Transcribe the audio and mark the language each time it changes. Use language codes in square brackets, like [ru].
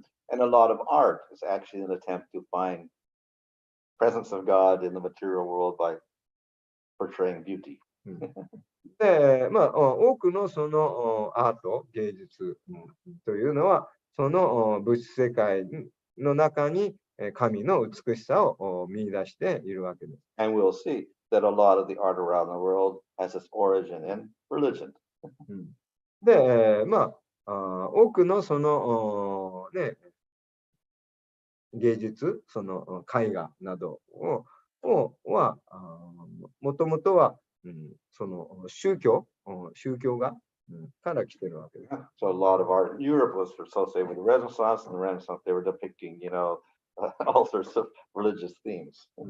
[en] And a lot of art is actually an attempt to find presence of God in the material world by portraying beauty. [ja] で、まあ、多くのそのアート、芸術というのは、その物質世界の中に神の美しさを見出しているわけです。 [en] And we'll see that a lot of the art around the world has its origin in religion. [ja] で、まあ、多くのその、ね、芸術、その絵画などは、もともとは、その宗教が、から来てるわけです。 [en] So a lot of art in Europe was associated with the Renaissance, and the Renaissance they were depicting, all sorts of religious themes.